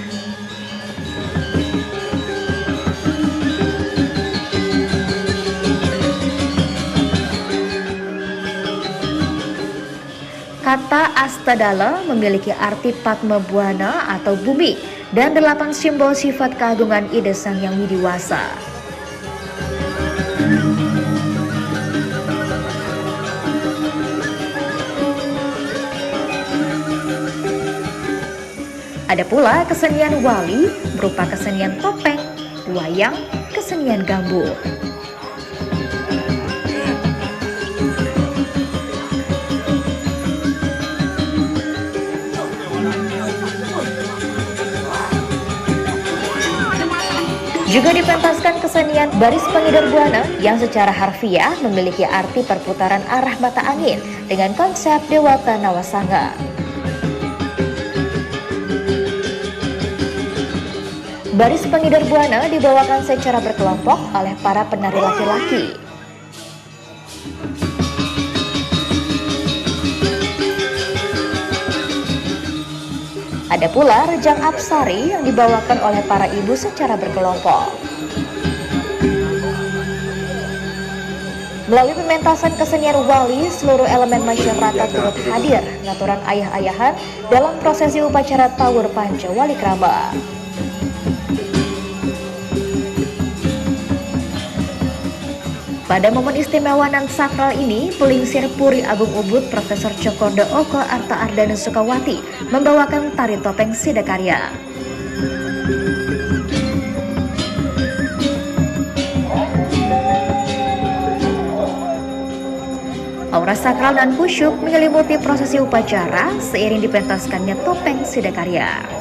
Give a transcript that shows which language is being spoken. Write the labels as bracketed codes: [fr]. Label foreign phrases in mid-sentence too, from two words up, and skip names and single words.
[id] Kata Astadala memiliki arti Padma Buana atau bumi dan 8 simbol sifat keagungan ide Sang Yang Widiwasa. Ada pula kesenian wali berupa kesenian topeng, wayang, kesenian gambuh. Juga dipentaskan kesenian baris pengidar buana yang secara harfiah memiliki arti perputaran arah mata angin dengan konsep Dewata Nawasanga. Baris pengidar buana dibawakan secara berkelompok oleh para penari laki-laki. Ada pula rejang apsari yang dibawakan oleh para ibu secara berkelompok. Melalui pementasan kesenian wali, seluruh elemen masyarakat turut hadir [ban] ngaturan ayah-ayahan [id] dalam prosesi upacara Tawur Panca Walikrama. Pada momen istimewa dan sakral ini, Pelingsir Puri Agung Ubud Profesor Cokordo Oko Arta Ardana Sukawati membawakan tari topeng Sidakarya. Aura sakral dan khusyuk menyelimuti prosesi upacara seiring dipentaskannya topeng Sidakarya.